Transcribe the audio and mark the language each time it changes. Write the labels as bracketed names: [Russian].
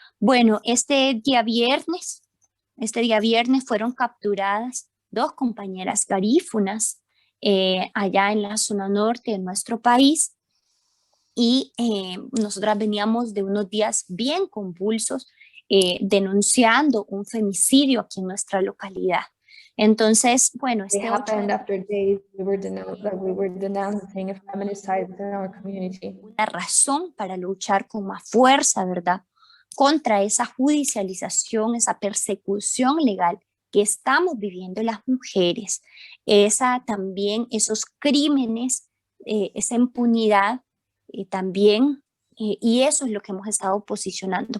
[Spanish] Bueno, este día viernes fueron capturadas 2 compañeras garífunas allá en la zona norte de nuestro país y nosotras veníamos de unos días bien convulsos denunciando un femicidio aquí en nuestra localidad. Entonces, bueno, [English] It happened after days we were denouncing a feminicide within our community. [Spanish] Una razón para luchar con más fuerza, ¿verdad?, contra esa judicialización, esa persecución legal que estamos viviendo las mujeres, esos crímenes, esa impunidad también, y eso es lo que hemos estado posicionando.